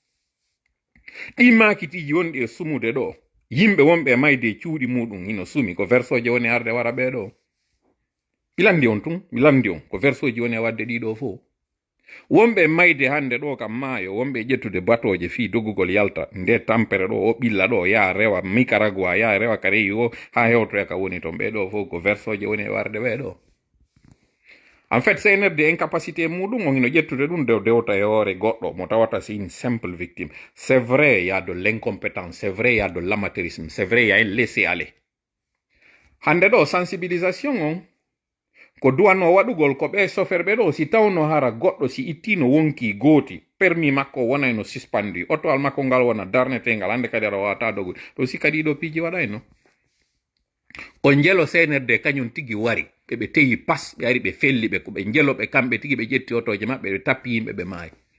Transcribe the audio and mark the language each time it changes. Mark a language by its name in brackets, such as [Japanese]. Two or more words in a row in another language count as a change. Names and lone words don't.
[Fula] ɗi makitiji wonɗi e sumude ɗo yimɓe wonɓe mayde cuuɗi muɗum hino sumi ko versoje woni arde wara ɓeɗo ilandi on tun ilandi on ko versoji woni e wadde ɗiɗo fo wonɓe mayde hande ɗo kam maayo wonɓe ƴettude batoje fi doggugol yalta nde tampere ɗo o ɓilla ɗo ya rewa Nicaragua ya rewa kareyi o ha hewtoya ka woni ton ɓeɗo fo ko versoje woni e warde ɓeɗo [French] en fait [Fula] senerde incapacité muɗum o hino ƴettude ɗum dew dewta e hoore goɗɗo mo tawata [French] c'est une simple victime c'est vrai y a de l'incompétence c'est vrai y a de l'amateurisme c'est vrai y a un laisser aller [Fula] hande ɗo sensibilisation on ko duwanno waɗugol ko ɓe soferɓe ɗo si tawno hara goɗɗo si ittino wonki gooti permis makko wonayno suspendu otowal makko ngal wona darnetengal hande kadi aɗa wawata dogude ɗo si kadi ɗo piiji waɗayno ko jelo senerde kañum tigi wari ɓe teyi pas ɓe ari ɓe felli ɓe ko ɓe jeloɓe kamɓe tigi ɓe ƴetti otoje maɓɓe ɓe tappi yimɓe ɓe maayi